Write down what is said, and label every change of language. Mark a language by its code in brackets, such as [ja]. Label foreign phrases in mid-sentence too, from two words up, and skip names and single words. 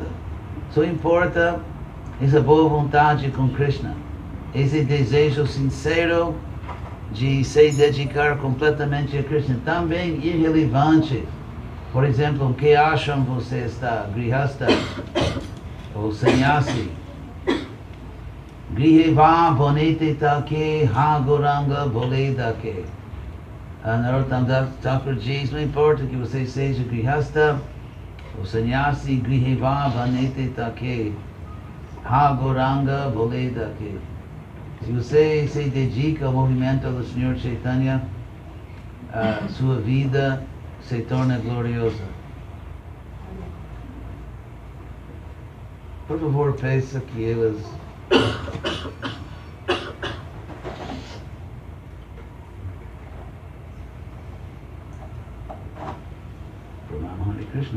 [pt] Só importa essa boa vontade com Krishna, esse desejo sincero de se dedicar completamente a Krishna. Também irrelevante por exemplo, em que ashram você está? Grihasta ou sannyasi? [bn] গৃহে বা বনেতে থাকে হা গৌরাঙ্গ বলে ডাকে. [pt] Narottam Das Thakur diz, não importa que você seja grihasta ou sannyasi, [bn] গৃহে বা বনেতে থাকে হা গৌরাঙ্গ বলে ডাকে. [pt] Se você se dedica ao movimento do Senhor Chaitanya, sua vida se torna gloriosa. Por favor, peça que elas Hare Krishna.